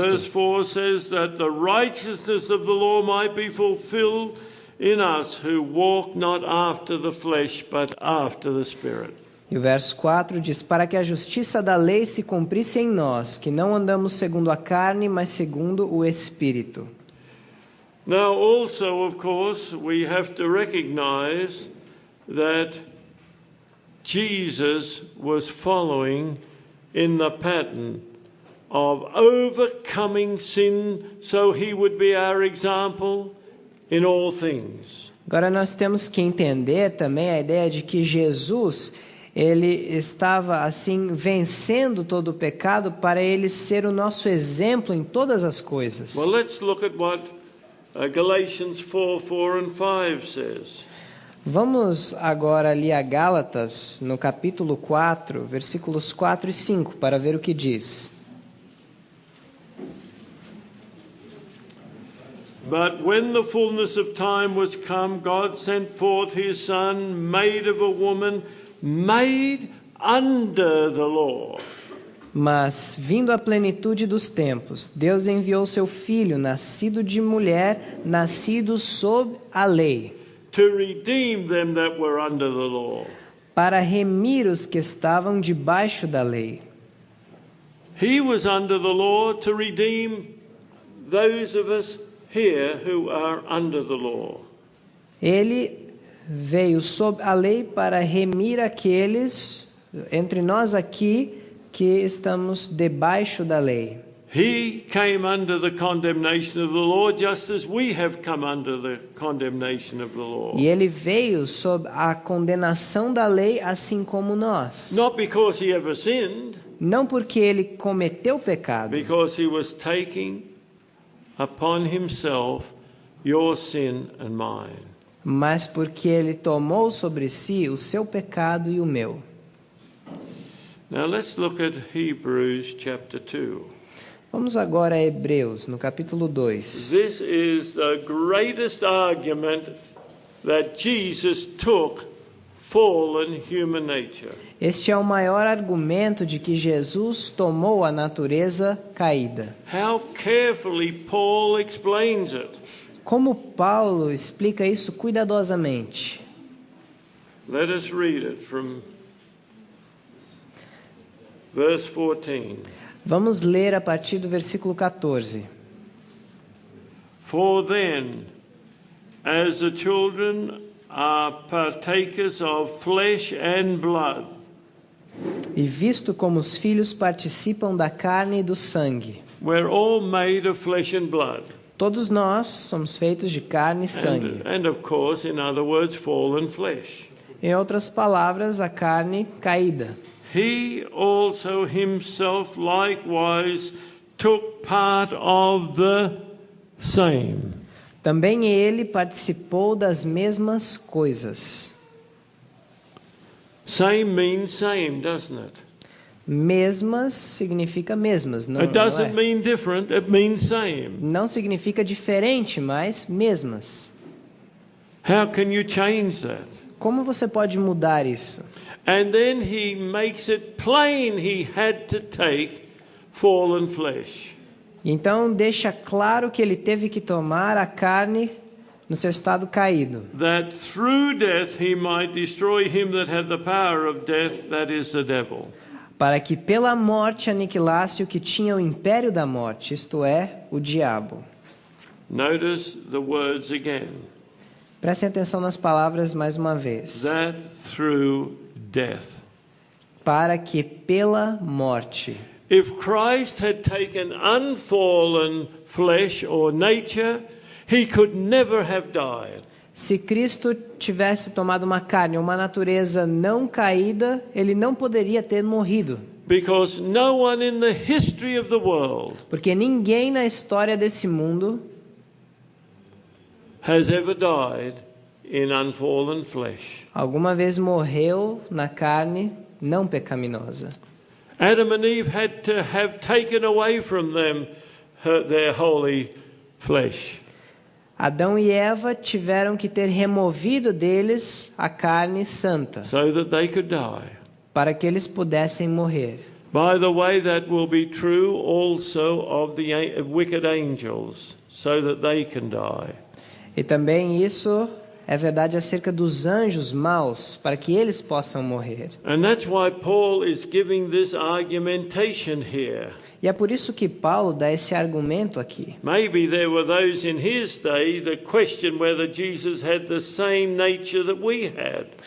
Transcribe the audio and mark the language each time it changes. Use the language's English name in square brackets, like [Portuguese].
[English] Verse 4 says that the righteousness of the law might be fulfilled in us who walk not after the flesh but after the Spirit. [Portuguese] E o verso 4 diz: para que a justiça da lei se cumprisse em nós, que não andamos segundo a carne, mas segundo o Espírito. [English] Now also, of course, we have to recognize that Jesus was following in the pattern of overcoming sin so he would be our example in all things. [Portuguese] Agora nós temos que entender também a ideia de que Jesus, ele estava assim vencendo todo o pecado para ele ser o nosso exemplo em todas as coisas. [English] Well, let's look at what Galatians 4:4 and 5 says. [Portuguese] Vamos agora ali a Gálatas, no capítulo 4, versículos 4 e 5, para ver o que diz. [English] But when the fullness of time was come, God sent forth his Son, made of a woman, made under the law. [Portuguese] Mas, vindo a plenitude dos tempos, Deus enviou seu Filho, nascido de mulher, nascido sob a lei, [English] To redeem them that were under the law. [Portuguese] para remir os que estavam debaixo da lei. [English] He was under the law to redeem those of us here who are under the law. [Portuguese] Ele veio sob a lei para remir aqueles entre nós aqui que estamos debaixo da lei. [English] He came under the condemnation of the law just as we have come under the condemnation of the law. [Portuguese] E ele veio sob a condenação da lei, assim como nós. [English] Not because he ever sinned, [Portuguese] Não porque ele cometeu pecado, [English] because he was taking upon himself your sin and mine. [Portuguese] mas porque ele tomou sobre si o seu pecado e o meu. [English] Now let's look at Hebrews chapter 2. [Portuguese] Vamos agora a Hebreus, no capítulo 2. [English] This is the greatest argument that Jesus took fallen human nature. [Portuguese] Este é o maior argumento de que Jesus tomou a natureza caída. [English] How carefully Paul explains it. [Portuguese] Como Paulo explica isso cuidadosamente. [English] Let us read it from verse 14. [Portuguese] Vamos ler a partir do versículo 14. [English] For then, as the children are partakers of flesh and blood, [Portuguese] E visto como os filhos participam da carne e do sangue, [English] we're all made of flesh and blood. [Portuguese] todos nós somos feitos de carne e sangue. [English] And of course, in other words, fallen flesh. [Portuguese] Em outras palavras, a carne caída. [English] He also himself likewise took part of the same. [Portuguese] Também ele participou das mesmas coisas. [English] Same means same, doesn't it? [Portuguese] Mesmas significa mesmas, não, [English] It [Portuguese] não [English] doesn't [Portuguese] é? [English] mean different, it means same. [Portuguese] Não significa diferente, mas mesmas. [English] How can you change that? [Portuguese] Como você pode mudar isso? [English] And then he makes it plain he had to take fallen flesh. [Portuguese] Então deixa claro que ele teve que tomar a carne no seu estado caído, [English] That through death he might destroy him that had the power of death, that is the devil. [Portuguese] para que pela morte aniquilasse o que tinha o império da morte, isto é, o diabo. [English] Notice the words again. [Portuguese] Prestem atenção nas palavras mais uma vez. [English] That through death. [Portuguese] Para que pela morte. [English] If Christ had taken unfallen flesh or nature, he could never have died. [Portuguese] Se Cristo tivesse tomado uma carne, uma natureza não caída, ele não poderia ter morrido. [English] Because no one in the history of the world [Portuguese] Porque ninguém na história desse mundo [English] has ever died in unfallen flesh. [Portuguese] alguma vez morreu na carne não pecaminosa. [English] Adam and Eve had to have taken away from them their holy flesh. [Portuguese] Adão e Eva tiveram que ter removido deles a carne santa, [English] so that they could die. [Portuguese] para que eles pudessem morrer. [English] By the way, that will be true also of the wicked angels, so that they can die. [Portuguese] E também isso é verdade acerca dos anjos maus, para que eles possam morrer. [English] And that's why Paul is giving this argumentation here. [Portuguese] E é por isso que Paulo dá esse argumento aqui. [English] Maybe there were those in his day that questioned whether Jesus had the same nature that we had.